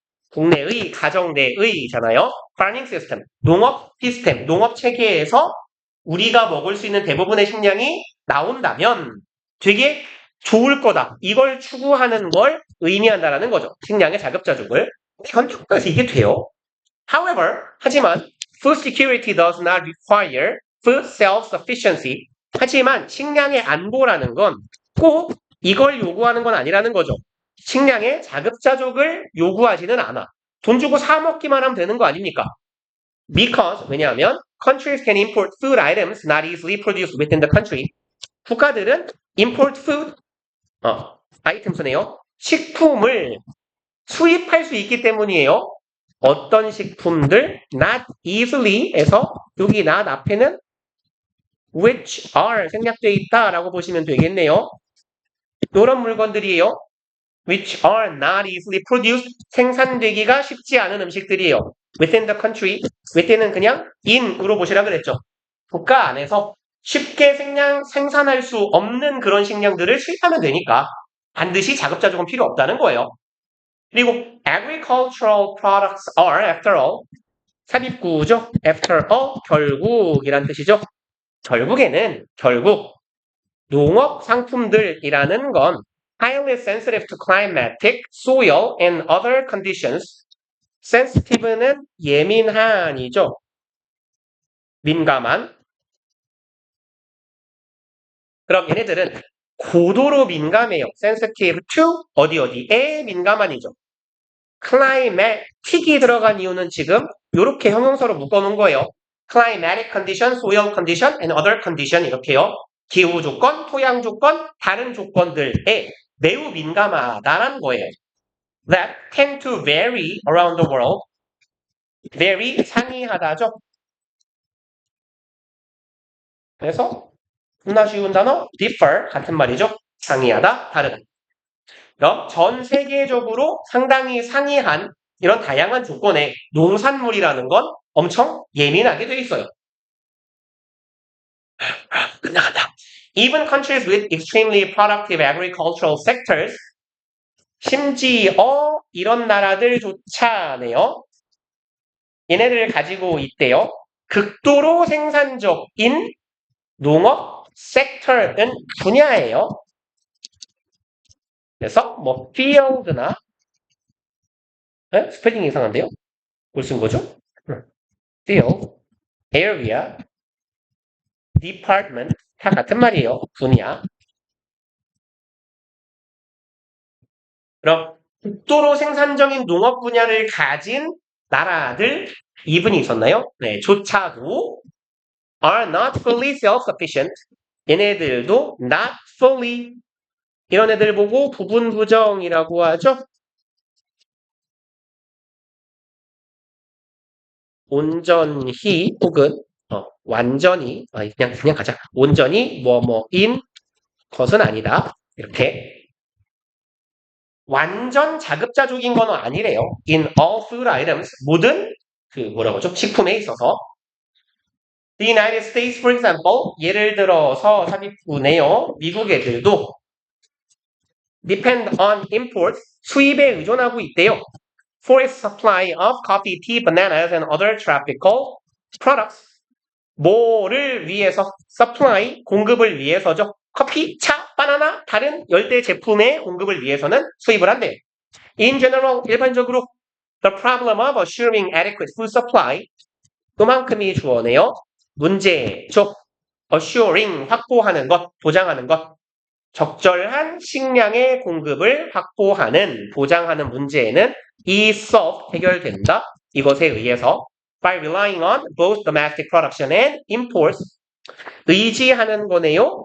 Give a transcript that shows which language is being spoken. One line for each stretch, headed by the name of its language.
Korean: 국내의, 가정 내의잖아요.
English: farming system,
Korean: 농업 시스템, 농업 체계에서 우리가 먹을 수 있는 대부분의 식량이 나온다면 되게 좋을 거다. 이걸 추구하는 걸 의미한다라는 거죠. 식량의 자급자족을. 현재 국가에서 이게 돼요.
English: However,
Korean: 하지만
English: food security does not require food self-sufficiency.
Korean: 하지만 식량의 안보라는 건 꼭 이걸 요구하는 건 아니라는 거죠. 식량의 자급자족을 요구하지는 않아. 돈 주고 사 먹기만 하면 되는 거 아닙니까?
English: Because,
Korean: 왜냐하면
English: countries can import food items not easily produced within the country.
Korean: 국가들은
English: import food,
Korean: 아이템스네요. 식품을 수입할 수 있기 때문이에요. 어떤 식품들,
English: not easily
Korean: 에서 여기 not 앞에는
English: which are
Korean: 생략되어 있다라고 보시면 되겠네요. 이런 물건들이에요.
English: which are not easily produced,
Korean: 생산되기가 쉽지 않은 음식들이에요.
English: within the country,
Korean: within은 그냥 in으로 보시라 그랬죠. 국가 안에서 쉽게 생산할 수 없는 그런 식량들을 수입하면 되니까 반드시 자급자족은 필요 없다는 거예요. 그리고
English: agricultural products are, after all,
Korean: 삽입구죠.
English: after all,
Korean: 결국이란 뜻이죠. 결국 농업 상품들이라는 건
English: highly sensitive to climatic, soil, and other conditions.
Korean: sensitive는 예민한이죠. 민감한. 그럼 얘네들은 고도로 민감해요.
English: sensitive to
Korean: 어디에 민감한이죠. climatic이 들어간 이유는 지금 이렇게 형용사로 묶어놓은 거예요.
English: climatic condition, soil condition, and other condition
Korean: 이렇게요. 기후 조건, 토양 조건, 다른 조건들에 매우 민감하다라는 거예요.
English: That tend to vary around the world.
Korean: vary 상이하다죠. 그래서 겁나 쉬운 단어 differ 같은 말이죠. 상이하다, 다르다. 그럼 전 세계적으로 상당히 상이한 이런 다양한 조건에 농산물이라는 건 엄청 예민하게 돼 있어요. 끝나간다.
English: Even countries with extremely productive agricultural sectors,
Korean: 심지어 이런 나라들조차네요. 얘네들을 가지고 있대요. 극도로 생산적인 농업 섹터는 분야예요. 그래서 뭐 field나 스펠링이 이상한데요? 뭘 쓴 거죠? field, area, department 다 같은 말이에요. 분야. 그럼 극도로 생산적인 농업 분야를 가진 나라들 이분이 있었나요? 네, 조차도
English: are not fully self-sufficient.
Korean: 얘네들도
English: not fully
Korean: 이런 애들 보고 부분 부정이라고 하죠. 온전히 혹은 완전히 그냥 가자. 온전히 뭐뭐인 것은 아니다. 이렇게 완전 자급자족인 건 아니래요.
English: In all food items
Korean: 모든 뭐라고 하죠? 식품에 있어서
English: The United States, for example,
Korean: 예를 들어서 삽입구네요. 미국 애들도
English: depend on imports,
Korean: 수입에 의존하고 있대요.
English: For its supply of coffee, tea, bananas, and other tropical products.
Korean: 뭐를 위해서? supply, 공급을 위해서죠. 커피, 차, 바나나, 다른 열대 제품의 공급을 위해서는 수입을 한대요.
English: In general,
Korean: 일반적으로
English: the problem of assuring adequate food supply
Korean: 그만큼이 주어네요. 문제죠. assuring, 확보하는 것, 보장하는 것. 적절한 식량의 공급을 확보하는, 보장하는 문제는 이 solved, 해결된다. 이것에 의해서
English: by relying on both domestic production and imports
Korean: 의지하는 거네요.